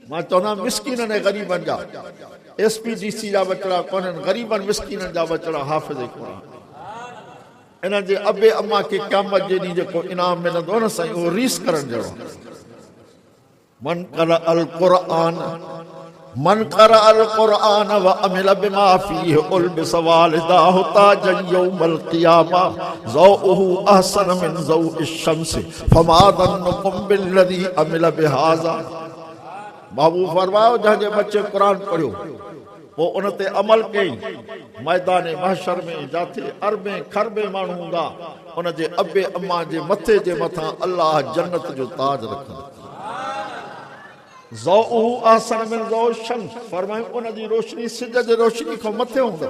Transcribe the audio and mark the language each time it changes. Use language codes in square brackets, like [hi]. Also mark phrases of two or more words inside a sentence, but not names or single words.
[sd] मां चवंदा मिसकीननि ऐं ग़रीबनि जा SPDC जा बचड़ा कोन्हनि, ग़रीबनि मिसकीननि जा बचड़ा हाफ़िज़ क़ुरान। इन जे अबे अम्मा खे क़यामत जे ॾींहुं जेको इनाम मिलंदो न साईं, उहो रीस करण जहिड़ो। [ar] من قرأ القرآن وعمل بما فيه ألبس والداه تاجا يوم القيامة ضوؤه أحسن من ضوء الشمس فما ظنكم بالذي عمل بهذا. [sd] बाबू फरमायो जंहिंजे बच्चे क़ुरान पढ़ियो पोइ उन ते अमल कई, मैदान महशर में जाते अरबे खरबे माण्हू हूंदा, उन जे अबे अम्मा जे मथे जे मथां अल्लाह जन्नत जो ताज रखंदो। [ar] ضوؤه أحسن من ضوء الشمس, [sd] फरमायो उन जी रोशनी सिज जे रोशनी खां मथे हूंदो।